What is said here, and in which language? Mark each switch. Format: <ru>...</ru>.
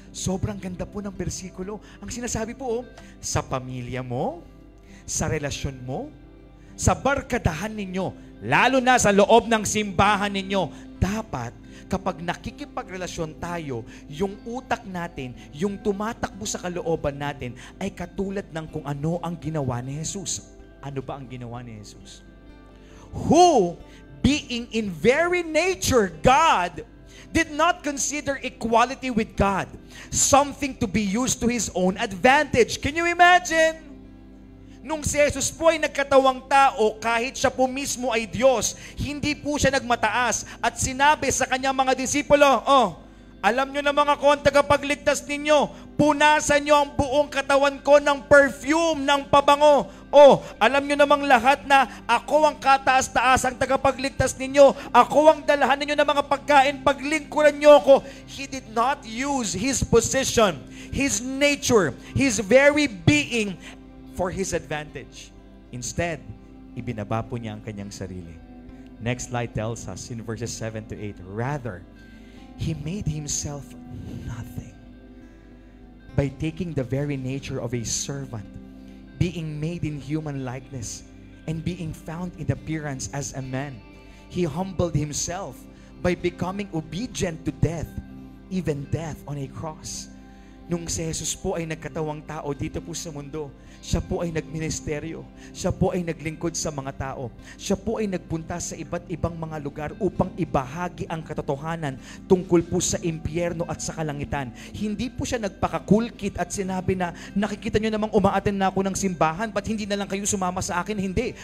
<tl>Sobrang ganda po ng bersikulo. Ang sinasabi po, sa pamilya mo, sa relasyon mo, sa barkadahan ninyo, lalo na sa loob ng simbahan ninyo, dapat kapag nakikipagrelasyon tayo, yung utak natin, yung tumatakbo sa kalooban natin, ay katulad ng kung ano ang ginawa ni Jesus. Ano ba ang ginawa ni Jesus?</tl> <en>Who, being in very nature God, did not consider equality with God something to be used to His own advantage. Can you imagine?</en> <tl>Nung si Jesus po ay nagkatawang tao, kahit siya po mismo ay Diyos, hindi po siya nagmataas at sinabi sa kanyang mga disipulo, alam nyo na mga kon, tagapagligtas ninyo, punasan nyo ang buong katawan ko ng perfume, ng pabango. Alam nyo namang lahat na ako ang kataas-taas ang tagapagligtas ninyo. Ako ang dalahan ninyo ng mga pagkain, paglingkuran nyo ako.</tl> <en>He did not use His position, His nature, His very being for His advantage.</en> <tl>Instead, ibinaba po niya ang kanyang sarili.</tl> <en>Next slide tells us in verses 7 to 8, rather, He made Himself nothing by taking the very nature of a servant, being made in human likeness, and being found in appearance as a man. He humbled Himself by becoming obedient to death, even death on a cross.</en> <tl>Nung si Jesus po ay nagkatawang tao dito po sa mundo, siya po ay nagministeryo. Siya po ay naglingkod sa mga tao. Siya po ay nagpunta sa iba't ibang mga lugar upang ibahagi ang katotohanan tungkol po sa impyerno at sa kalangitan. Hindi po siya nagpakakulkit at sinabi na, nakikita nyo namang umaaten na ako ng simbahan, ba't hindi na lang kayo sumama sa akin? Hindi.</tl>